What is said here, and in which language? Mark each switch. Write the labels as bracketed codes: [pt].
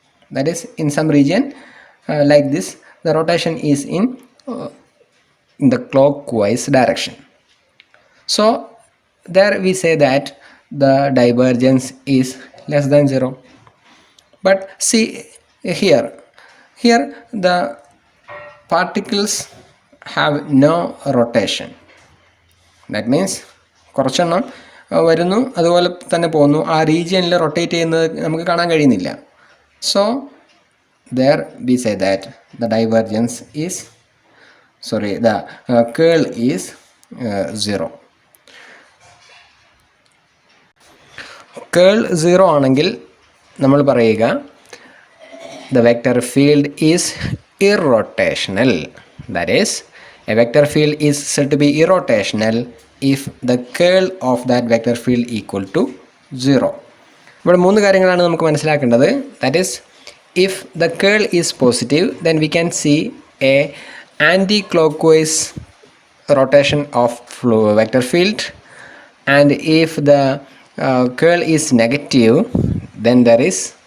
[en] That is, in some region like this, the rotation is in the clockwise direction. So there we say that the divergence is less than 0. But see here the particles have no rotation. That means [ml] കുറച്ചെണ്ണം വരുന്നു, അതുപോലെ തന്നെ പോകുന്നു. ആ റീജിയനിൽ rotate ചെയ്യുന്നത് നമുക്ക് കാണാൻ കഴിയുന്നില്ല. [en] So there we say that the divergence is the curl is 0. [ml] കേൾ 0 ആണെങ്കിൽ നമ്മൾ പറയുക [en] the vector field is irrotational. That is, a vector field is said to be irrotational if the curl of that vector field equal to 0. [ml] ഇവിടെ 3 കാര്യങ്ങളാണ് നമുക്ക് മനസ്സിലാക്കേണ്ടത്. [en] That is, if the curl is positive, then we can see a anti-clockwise rotation of vector field, and if the curl is negative, then there is